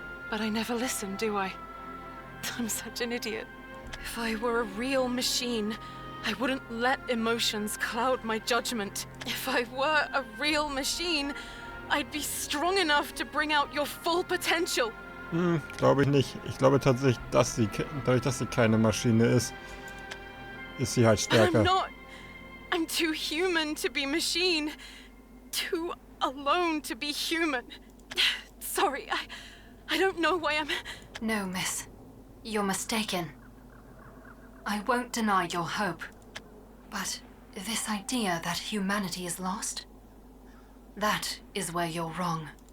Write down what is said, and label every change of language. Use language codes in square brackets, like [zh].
[en] But I never listen, do I? I'm such an idiot. If I were a real machine, I wouldn't let emotions cloud my judgment. If I were a real machine, I'd be strong enough to bring out your full potential. [de] Glaube ich nicht. Ich glaube tatsächlich, dadurch, dass sie keine Maschine ist sie halt stärker. [en] I'm not. I'm too human to be machine. Too alone to be human. Sorry, I don't know why I'm... No, miss. You're mistaken. I won't deny your hope. But this idea that humanity is lost? That is where you're wrong.